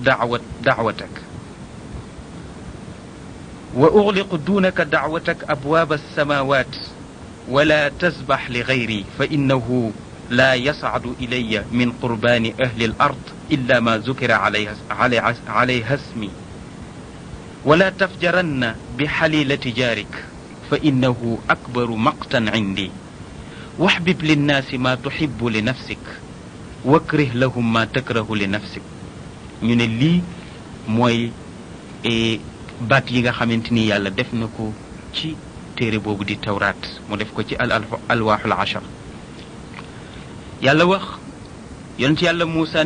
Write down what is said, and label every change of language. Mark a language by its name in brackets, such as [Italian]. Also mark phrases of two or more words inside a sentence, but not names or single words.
[Arabic] دعوتك أبواب السماوات ولا تسبح لغيري فإنه لا يصعد إلي من قربان أهل الأرض إلا ما ذكر عليها اسمي ولا تفجرن بحليلة جارك فإنه أكبر مقتا عندي واحبب للناس ما تحب لنفسك واكره لهم ما تكره لنفسك [Wolof] ñu ne lii mooy baat yi nga xamante ni yàlla def na ko ci téere boobu di tawraat mu def ko ci [Arabic] الألواح العشر [Wolof] yàlla wax yonent yàlla Muusa